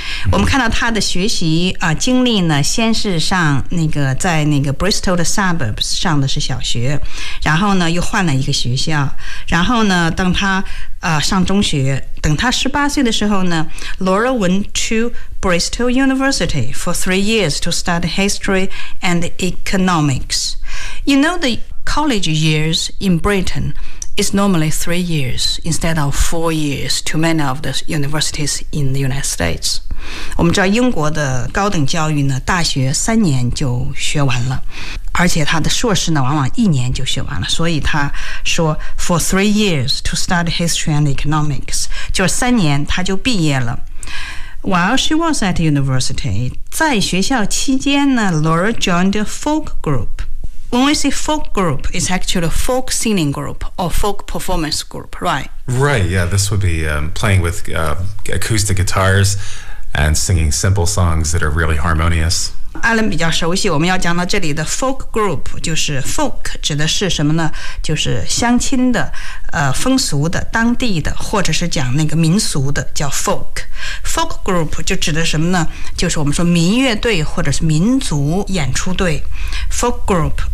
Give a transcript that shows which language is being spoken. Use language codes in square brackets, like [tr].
[zh] 我们看到她的学习经历呢，先是上那个在那个 Bristol 的 suburbs 上的是小学，然后呢又换了一个学校，然后呢等她上中学，等她十八岁的时候呢 ， [en] Laura went to Bristol University for 3 years to study history and economics. You know the college years in Britain. It's normally 3 years instead of 4 years to many of the universities in the United States. [zh] 我们知道英国的高等教育呢，大学三年就学完了，而且他的硕士呢，往往一年就学完了。所以他说 [en] for 3 years to study history and economics, [zh] 就是三年他就毕业了。 [en] While she was at university, [zh] 在学校期间呢 [en] ，Laura joined a folk group. When we say folk group, it's actually a folk singing group or folk performance group, right? Right, yeah. This would be playing with acoustic guitars and singing simple songs that are really harmonious. [zh] Alan 比较熟悉，我们要讲到这里的 folk group 就是 folk 指的是什么呢？就是乡亲的、风俗的、当地的，或者是讲那个民俗的叫 folk。 Folk group 就指的什么呢？就是我们说民乐队或者是民族演出队。 [en] Folk group。